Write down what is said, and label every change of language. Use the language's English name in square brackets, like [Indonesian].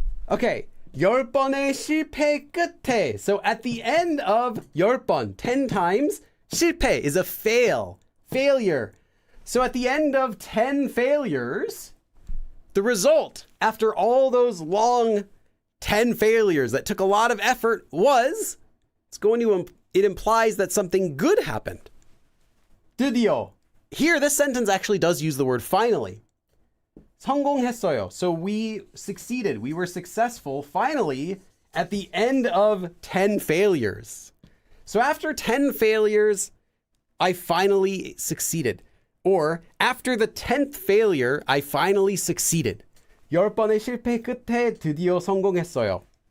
[Korean] Okay, 10번의 실패 끝에. [English] So at the end of 10번, 10 times, 실패 is a failure. So at the end of 10 failures, the result after all those long 10 failures that took a lot of effort was, it implies that something good happened. [Korean] 드디어. [English] Here, this sentence actually does use the word finally. [Korean] 성공했어요. [English] So we succeeded. We were successful finally at the end of 10 failures. So after 10 failures, I finally succeeded. Or after the 10th failure, I finally succeeded. [Korean] 10번의 실패 끝에 드디어 성공했어요.